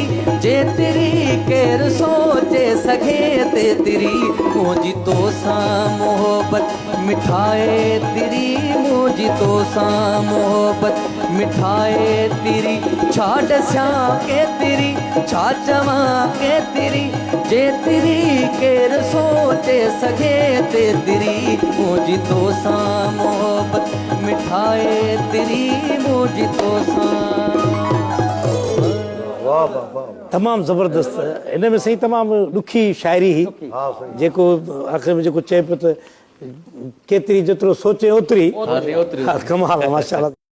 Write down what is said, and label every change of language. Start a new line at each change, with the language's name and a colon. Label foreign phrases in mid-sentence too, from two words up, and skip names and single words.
Saraiki: जे तेरी केर सोचे सके ते तेरी मुझी तो सा मोहब्बत मिठाए तेरी मुझी तो सा मोहब्बत मिठाए तेरी छा डसा के तेरी छा चवा के तेरी जे तेरी केर सोचे सके ते तेरी मुझी तो सा मोहब्बत मिठाए तेरी मुझी तो सा
Sindhi: तमामु ज़बरदस्त। हिन में साईं तमामु ॾुखी शाइरी हुई जेको आख़िर में जेको चए पियो त केतिरी जेतिरो सोचे ओतिरी। ओतिरी कमाल आहे माशाल्लाह।